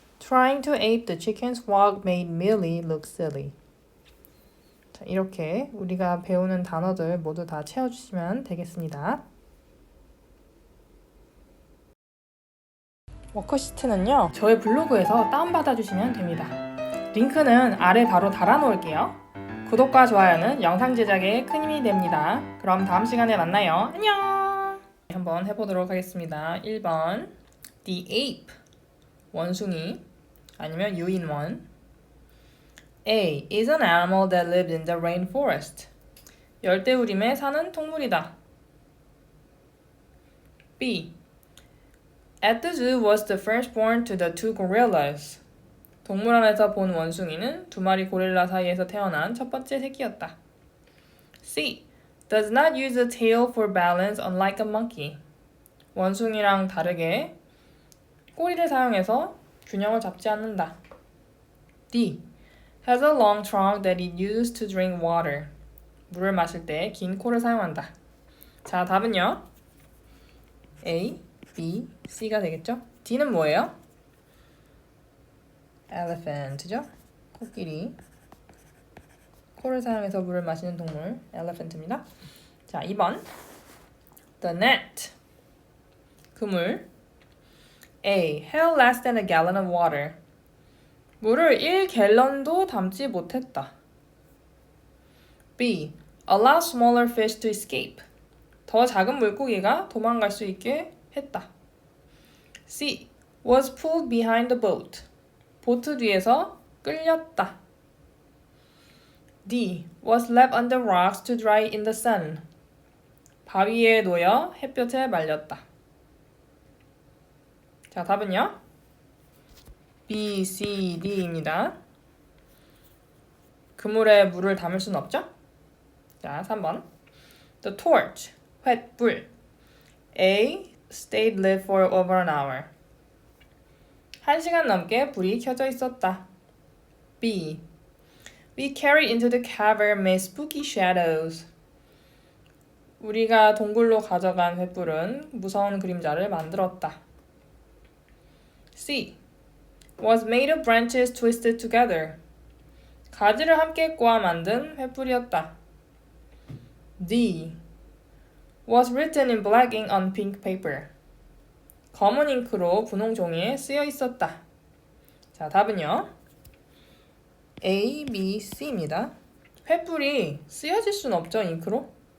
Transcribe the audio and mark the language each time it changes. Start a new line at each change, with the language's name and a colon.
English: Trying to ape the chicken's walk made Millie look silly.
Korean: 자, 이렇게 우리가 배우는 단어들 모두 다 채워주시면 되겠습니다. 워크시트는요, 저의 블로그에서 다운받아 주시면 됩니다. 링크는 아래 바로 달아놓을게요. 구독과 좋아요는 영상 제작에 큰 힘이 됩니다. 그럼 다음 시간에 만나요. 안녕! 한번 해보도록 하겠습니다. 1번 The ape, 원숭이 아니면 유인원.
English: A is an animal that lives in the rainforest.
Korean: 열대우림에 사는 동물이다.
English: B At the zoo was the firstborn to the two gorillas.
Korean: 동물원에서 본 원숭이는 두 마리 고릴라 사이에서 태어난 첫 번째 새끼였다.
English: C does not use the tail for balance unlike a monkey.
Korean: 원숭이랑 다르게 꼬리를 사용해서 균형을 잡지 않는다.
English: D has a long trunk that it uses to drink water.
Korean: 물을 마실 때 긴 코를 사용한다. 자, 답은요. A, B, C가 되겠죠? D는 뭐예요? elephant죠? 코끼리. 코를 사용해서 물을 마시는 동물, elephant입니다. 자, 2번. The net. 그물. A.
English: held less than a gallon of water.
Korean: 물을 1갤런도 담지 못했다.
English: B. allow smaller fish to escape.
Korean: 더 작은 물고기가 도망갈 수 있게 했다.
English: C. was pulled behind the boat.
Korean: 보트 뒤에서 끌렸다. D.
English: Was left on the rocks to dry in the sun.
Korean: 바위에 놓여 햇볕에 말렸다. 자, 답은요? B, C, D입니다. 그물에 물을 담을 순 없죠? 자, 3번.
English: The torch, 횃불. A. Stayed lit for over an hour.
Korean: 1시간 넘게 불이 켜져 있었다.
English: B. We carried into the cavern made spooky shadows.
Korean: 우리가 동굴로 가져간 횃불은 무서운 그림자를 만들었다.
English: C. Was made of branches twisted together.
Korean: 가지를 함께 꼬아 만든 횃불이었다.
English: D. Was written in black ink on pink paper.
Korean: 검은 잉크로 분홍 종이에 쓰여 있었다. 자, 답은요. A, B, C입니다. 횃불이 쓰여질 순 없죠, 잉크로?